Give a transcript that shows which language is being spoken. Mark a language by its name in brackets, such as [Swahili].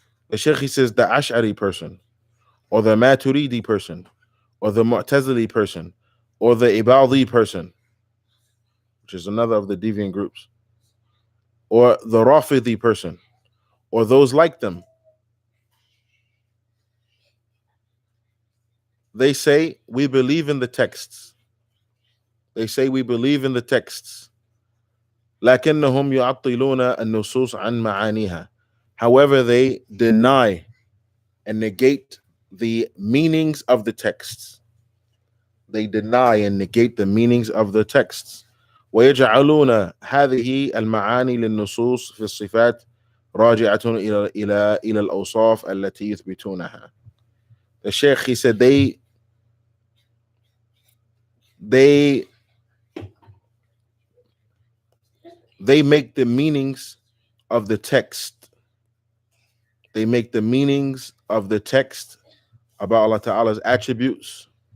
[English] The Sheikh, he says the Ash'ari person, or the Maturidi person, or the Mu'tazili person, or the Ibadi person, which is another of the deviant groups, or the Rafidi person, or those like them. They say we believe in the texts. They say we believe in the texts. [Arabic] لكنهم يعطلون النصوص عن معانيها. [English] However, they deny and negate the meanings of the texts. They deny and negate the meanings of the texts. [Arabic] ويجعلون هذه المعاني للنصوص في الصفات راجعة إلى الأوصاف التي يثبتونها. [English] The Sheikh, he said they make the meanings of the text. They make the meanings of the text about Allah Ta'ala's attributes.